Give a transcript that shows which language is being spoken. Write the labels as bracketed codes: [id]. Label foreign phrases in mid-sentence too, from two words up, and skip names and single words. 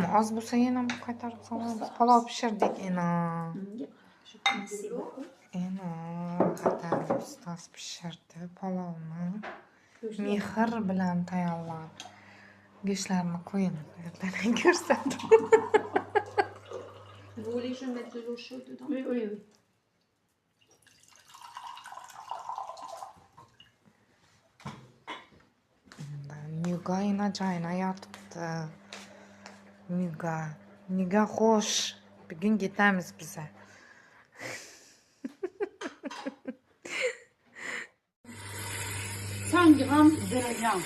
[uz] Oz bo'lsa yana qaytarib solamiz. Palov pishirdik ena. Qattiq ustoz pishirdi palovni. Mehr bilan tayyorlab. Go'shtlarni qo'ying. Yerdan ko'rsatdim. [fr] Vous voulez que je mette de l'eau chaude dedans? Oui. [uz] Nigayna joyina yotibdi. Niga xo'sh. Bugun ketamiz biza. [fr] 100 grammes de la viande.